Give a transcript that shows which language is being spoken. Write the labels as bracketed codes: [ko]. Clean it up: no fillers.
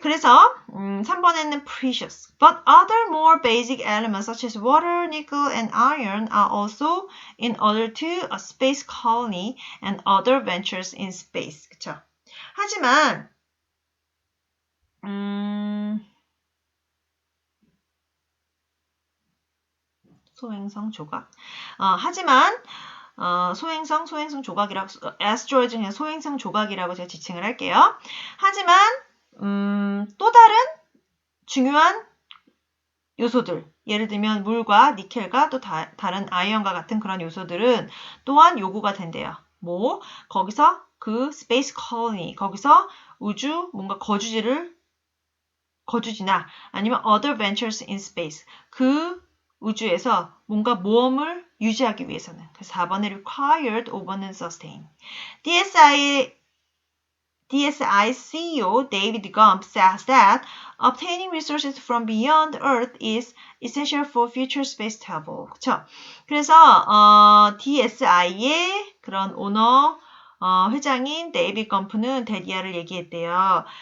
[ko] 그래서 3번에는 precious. [en] But other more basic elements such as water, nickel, and iron are also in order to a space colony and other ventures in space. [ko] 그쵸? 하지만 소행성 조각. 하지만 소행성 조각이라고 asteroid 중에 소행성 조각이라고 제가 지칭을 할게요. 하지만 또 다른 중요한 요소들, 예를 들면 물과 니켈과 또 다른 아이언과 같은 그런 요소들은 또한 요구가 된대요. 뭐 거기서 그 스페이스 콜로니, 거기서 우주 뭔가 거주지나 아니면 [en] other ventures in space, [ko] 그 우주에서 뭔가 모험을 유지하기 위해서는. 그래서 4번에 required, 5번은 sustain. [en] DSI CEO David Gump says that obtaining resources from beyond Earth is essential for future space travel. [ko] 그쵸? 그래서 DSI의 그런 오너 회장인 데이비드 검프는 데디아를 얘기했대요.